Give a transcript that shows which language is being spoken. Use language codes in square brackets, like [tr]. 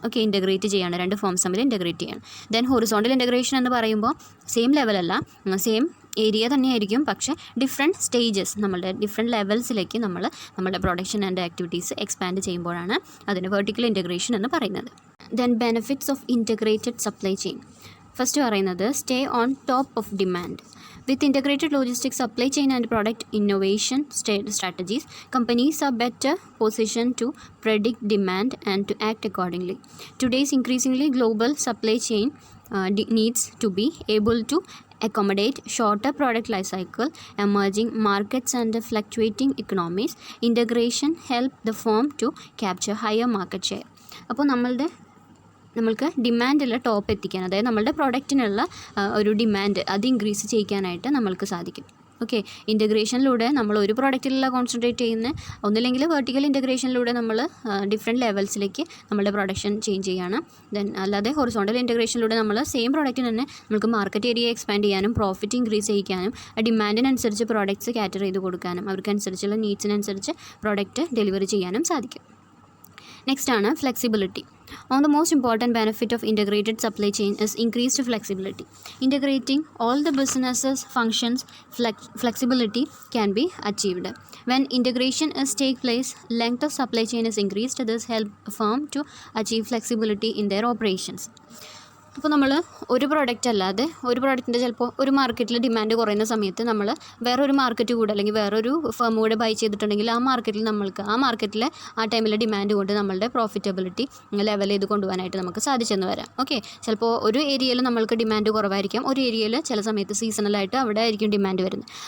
[ml] Okay, integrate ചെയ്യുകയാണ്, രണ്ട് forms തമ്മിൽ ഇൻറ്റഗ്രേറ്റ് ചെയ്യാണ്. ദെൻ ഹൊറിസോണ്ടൽ ഇൻറ്റഗ്രേഷൻ എന്ന് പറയുമ്പോൾ സെയിം ലെവലല്ല, സെയിം ഏരിയ തന്നെയായിരിക്കും, പക്ഷേ ഡിഫറെൻറ്റ് സ്റ്റേജസ്, നമ്മളുടെ ഡിഫറെൻറ്റ് ലെവൽസിലേക്ക് നമ്മുടെ പ്രൊഡക്ഷൻ ആൻഡ് ആക്ടിവിറ്റീസ് എക്സ്പാൻഡ് ചെയ്യുമ്പോഴാണ് അതിന് വെർട്ടിക്കൽ ഇൻറ്റഗ്രേഷൻ എന്ന് പറയുന്നത്. [en] Then benefits of integrated supply chain. First പറയുന്നത് stay on top of demand. With integrated logistics, supply chain and product innovation strategies, companies are better positioned to predict demand and to act accordingly. Today's increasingly global supply chain needs to be able to accommodate shorter product life cycle, emerging markets and fluctuating economies. Integration help the firm to capture higher market share. [ml] അപ്പോൾ നമ്മൾക്ക് ഡിമാൻഡുള്ള top എത്തിക്കാൻ, അതായത് നമ്മളുടെ പ്രൊഡക്റ്റിനുള്ള ഒരു demand അത് increase ചെയ്യിക്കാനായിട്ട് നമ്മൾക്ക് സാധിക്കും. Okay, ഇൻറ്റഗ്രേഷനിലൂടെ നമ്മൾ ഒരു പ്രോഡക്റ്റിലുള്ള കോൺസെൻട്രേറ്റ് ചെയ്യുന്ന, ഒന്നില്ലെങ്കിൽ വെർട്ടിക്കൽ ഇൻറ്റഗ്രേഷനിലൂടെ നമ്മൾ ഡിഫറെൻറ്റ് ലെവൽസിലേക്ക് നമ്മളുടെ പ്രൊഡക്ഷൻ ചേഞ്ച് ചെയ്യാണ്. ദെൻ അല്ലാതെ ഹൊറിസോണ്ടൽ ഇൻറ്റഗ്രേഷനിലൂടെ നമ്മൾ സെയിം പ്രോഡക്റ്റിന് തന്നെ നമുക്ക് മാർക്കറ്റ് ഏരിയ എക്സ്പാൻഡ് ചെയ്യാനും പ്രോഫിറ്റ് ഇൻക്രീസ് ചെയ്യിക്കാനും ഡിമാൻഡിനനുസരിച്ച് പ്രോഡക്റ്റ്സ് കാറ്റർ ചെയ്ത് കൊടുക്കാനും അവർക്കനുസരിച്ചുള്ള നീഡ്സിനനുസരിച്ച് പ്രോഡക്റ്റ് ഡെലിവറി ചെയ്യാനും സാധിക്കും. നെക്സ്റ്റ് ആണ് flexibility. [en] One of the most important benefit of integrated supply chain is increased flexibility. Integrating all the businesses functions, flexibility can be achieved. When integration is take place, length of supply chain is increased. This help a firm to achieve flexibility in their operations. [ml] അപ്പോൾ നമ്മൾ ഒരു product അല്ലാതെ ഒരു പ്രോഡക്റ്റിൻ്റെ ചിലപ്പോൾ ഒരു മാർക്കറ്റിൽ demand കുറയുന്ന സമയത്ത് നമ്മൾ വേറൊരു മാർക്കറ്റ് കൂടെ അല്ലെങ്കിൽ വേറൊരു ഫേം കൂടെ ബൈ ചെയ്തിട്ടുണ്ടെങ്കിൽ ആ മാർക്കറ്റിലെ ആ ടൈമിലെ ഡിമാൻഡ് കൊണ്ട് നമ്മളുടെ പ്രോഫിറ്റബിലിറ്റി ലെവൽ ചെയ്ത് കൊണ്ടുപോകാനായിട്ട് നമുക്ക് സാധിച്ചെന്ന് വരാം. ഓക്കെ, ചിലപ്പോൾ ഒരു ഏരിയയിൽ നമ്മൾക്ക് ഡിമാൻഡ് കുറവായിരിക്കും, ഒരു ഏരിയയിൽ ചില സമയത്ത് സീസണലായിട്ട് അവിടെ ആയിരിക്കും ഡിമാൻഡ് വരുന്നത്.